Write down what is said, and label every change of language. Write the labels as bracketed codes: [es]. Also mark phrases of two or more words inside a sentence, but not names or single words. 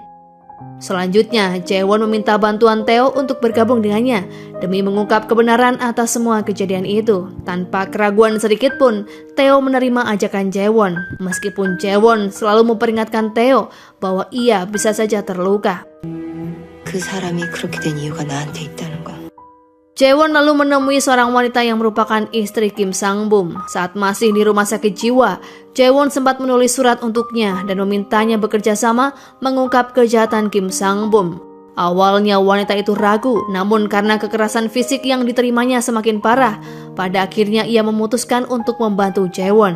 [id] Selanjutnya, Jaewon meminta bantuan Tae untuk bergabung dengannya demi mengungkap kebenaran atas semua kejadian itu. Tanpa keraguan sedikit pun, Tae menerima ajakan Jaewon. Meskipun Jaewon selalu memperingatkan Tae bahwa ia bisa saja terluka. [ko] 그 사람이 그렇게 된 이유가 나한테 있다는 거. [id] Jaewon lalu menemui seorang wanita yang merupakan istri Kim Sang-bum. Saat masih di rumah sakit jiwa, Jaewon sempat menulis surat untuknya dan memintanya bekerja sama mengungkap kejahatan Kim Sang-bum. Awalnya wanita itu ragu, namun karena kekerasan fisik yang diterimanya semakin parah, pada akhirnya ia memutuskan untuk membantu Jaewon.